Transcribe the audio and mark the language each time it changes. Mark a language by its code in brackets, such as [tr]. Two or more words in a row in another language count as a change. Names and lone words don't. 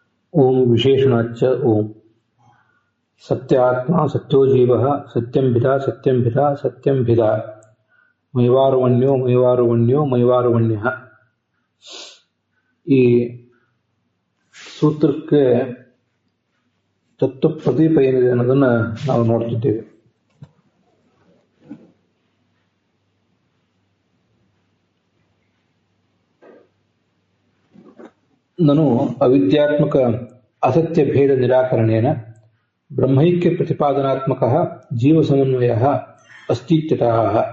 [sa] ओम विशेषणाच्च ओम सत्यात्मा सत्यो जीवः सत्यंभिदा सत्यंभिदा सत्यंभिदा ಮೈವಾರುವಣ್ಯೋ ಮೈವಾರುವಣ್ಯೋ ಮೈವಾರುವಣ್ಯಃ. [kn] ಈ ಸೂತ್ರಕ್ಕೆ ತತ್ವ ಪ್ರದೀಪ ಏನಿದೆ ಅನ್ನೋದನ್ನ ನಾವು ನೋಡ್ತಿದ್ದೇವೆ. [sa] ನನು ಅವಿದ್ಯಾತ್ಮಕ ಅಸತ್ಯ ಭೇದ ನಿರಾಕರಣೇನ ಬ್ರಹ್ಮೈಕ್ಯ ಪ್ರತಿಪಾದನಾತ್ಮಕಃ ಜೀವ ಸಮನ್ವಯಃ ಅಸ್ತಿತ್ಯತಃ.